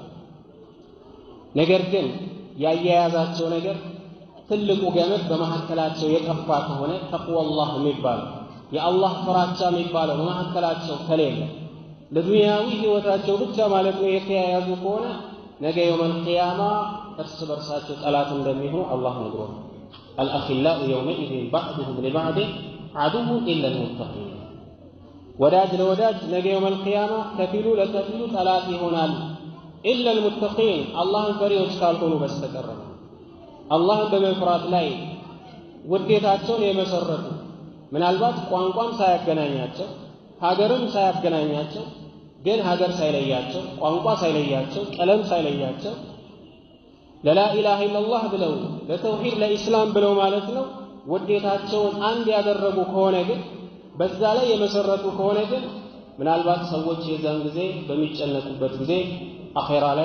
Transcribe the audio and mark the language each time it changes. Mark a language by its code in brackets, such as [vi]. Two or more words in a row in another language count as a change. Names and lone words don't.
[am] ነገር ግን ያያያዛቸው ነገር ትልቁ ገመድ በመሐከላቸው የጠፋ ከሆነ ተቅዋላህ የሚባለው የአላህ ፍራቻ የሚባለው በመሐከላቸው ከሌለ ለዱንያዊ ህይወታቸው ብቻ ማለት ነው የተያያዙ ከሆነ ነገ [ar] يوم القيامة [am] እርስ በርሳቸው ጠላት እንደሚሆኑ አላህ ነግሮናል። [ar] الأخلاء يومئذ بعضهم لبعض عدو إلا المتقين [am] ወዳጅ ለወዳጅ ነገ [ar] يوم القيامة [am] ከፊሉ ለከፊሉ ጠላት ይሆናል። [ar] إلا المتقين [am] አላህን ፈሪዎች ካልሆኑ በስተቀር አላህን በመፍራት ላይ ውዴታቸውን የመሰረቱ ምናልባት ቋንቋም ሳያገናኛቸው ሀገርም ሳያገናኛቸው ግን ሀገር ሳይለያቸው ቋንቋ ሳይለያቸው ቀለም ሳይለያቸው [ar] لا إله إلا الله [am] ብለው ለተውሂድ ለኢስላም ብለው ማለት ነው ውዴታቸውን አንድ ያደረጉ ከሆነ ግን በዛ ላይ የመሰረቱ ከሆነ ግን ምናልባት ሰዎች የዛን ጊዜ በሚጨነቁበት ጊዜ አኺራ ላይ